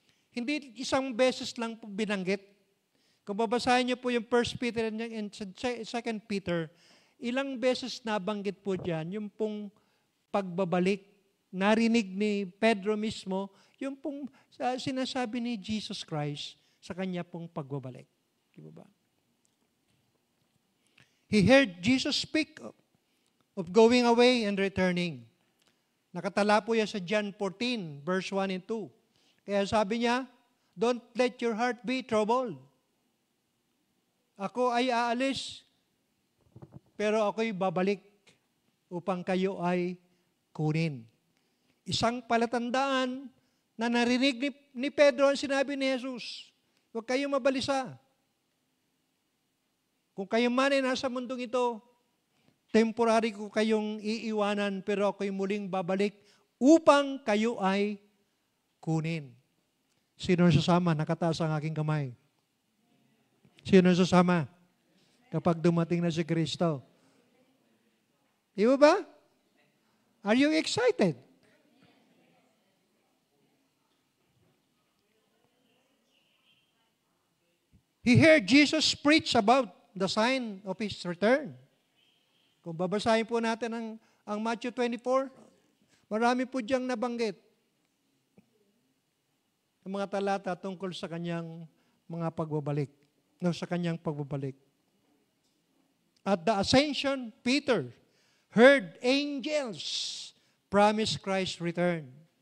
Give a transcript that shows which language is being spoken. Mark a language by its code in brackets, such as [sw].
[tl] Hindi isang beses lang po binanggit. Kung babasahin niyo po yung 1 Peter and 2 Peter, ilang beses nabanggit po dyan, yung pong pagbabalik, narinig ni Pedro mismo, yung pong sinasabi ni Jesus Christ sa kanya pong pagbabalik. Di ba? [en] He heard Jesus speak of going away and returning. [tl] Nakatala po yan sa John 14, verse 1 and 2. Kaya sabi niya, [en] don't let your heart be troubled. [tl] Ako ay aalis, pero ako'y babalik upang kayo ay kunin. Isang palatandaan na narinig ni Pedro ang sinabi ni Jesus. Huwag kayong mabalisa. Kung kayo man ay nasa mundong ito, temporary ko kayong iiwanan, pero ako'y muling babalik upang kayo ay kunin. Sino sasama? Nakataas ang aking kamay. Sino sasama? Kapag dumating na si Kristo. Di ba? [en] Are you excited? He heard Jesus preach about the sign of His return. [tl] Kung babasahin po natin ang Matthew 24, marami po diyang nabanggit ang mga talata tungkol sa kanyang mga pagbabalik, sa kanyang pagbabalik. [en] At the ascension, Peter heard angels promise Christ's return.